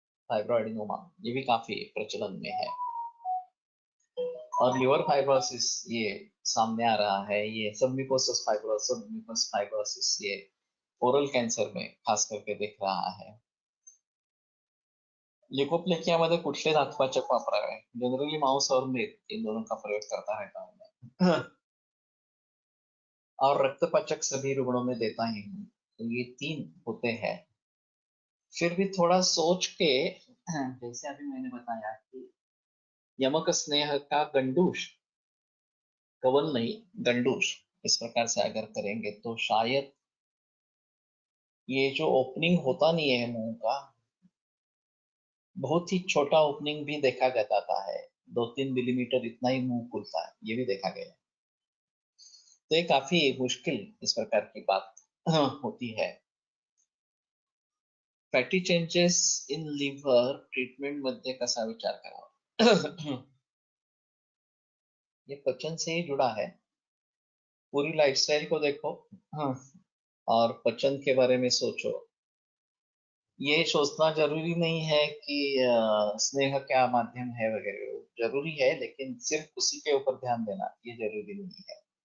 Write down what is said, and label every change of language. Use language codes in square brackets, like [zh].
[hi] फाइब्रॉइडिनोमा ये भी काफी प्रचलन में है, और लिवर फाइब्रोसिस ये सामने आ रहा है. ये सबम्यूकोसिस फाइब्रोसिस ये ओरल कैंसर में खास करके दिख रहा है. [mr] लिपोप्लेकियामध्ये कुठले धातुपाचक वापरावे? [hi] जनरली मांस और मीट इन दोनों का प्रयोग करता है गाँव में. और रक्तपाचक सभी रुग्णों में देता ही हूँ. तो ये तीन होते हैं. फिर भी थोड़ा सोच के, जैसे अभी मैंने बताया कि यमक स्नेह का गंडूश, कवल नहीं गंडूश इस प्रकार से अगर करेंगे तो शायद ये जो ओपनिंग होता नहीं है मुंह का, बहुत ही छोटा ओपनिंग भी देखा जाता है. 2-3 मिलीमीटर इतना ही मुंह खुलता है, ये भी देखा गया है. तो ये काफी मुश्किल इस प्रकार की बात होती है. [mr] Fatty changes in liver treatment मध्ये कसा विचार करावा? [hi] ये पचन से ही जुड़ा है. पूरी लाइफस्टाइल को देखो, और पचन के बारे में सोचो. ये सोचना ज़रूरी नहीं है कि स्नेह क्या माध्यम है वगैरह, ज़रूरी है लेकिन सिर्फ़ उसी के ऊपर ध्यान देना, ये ज़रूरी नहीं है।